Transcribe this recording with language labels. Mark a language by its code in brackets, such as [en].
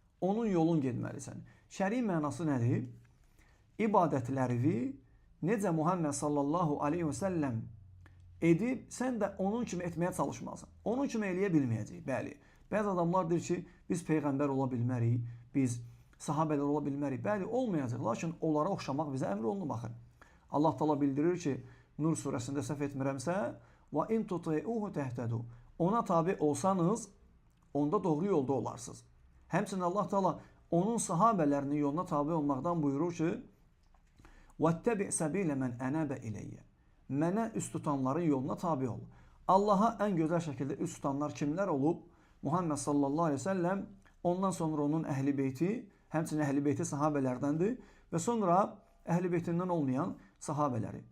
[az] Onun yolun getməlisən. Şəri mənası nədir? İbadətləri necə Muhammed sallallahu aleyhi ve səlləm edib, sən də onun kimi etməyə çalışmalısın. Onun kimi eləyə bilməyəcək. Bəli, bəzi adamlar deyir ki, biz peyğəmbər ola bilmərik, biz sahabələr ola bilmərik. Bəli, olmayacaq. Lakin onlara oxşamaq bizə əmr olunur, baxın. Allah Taala bildirir ki, Nur surəsində səhv etmirəmsə, [ar] və in tuti'uhu tehtadu. [az] Ona tabi olsanız, onda doğru yolda olarsınız. Həmçinin Allah Taala onun sahabələrinin yoluna tabi olmaqdan buyurur ki, [ar] وَاتَّبِعْ سَبِيلَ مَنْ أَنَابَ إِلَيَّ. [az] Mənə üst tutanların yoluna tabi ol. Allaha ən gözəl şəkildə üst tutanlar kimlər olub? Muhammed sallallahu aleyhi ve sellem, ondan sonra onun əhl-i beyti, həmçinin əhl-i beyti sahabələrdəndir və sonra əhl-i beytindən olmayan sahabələri.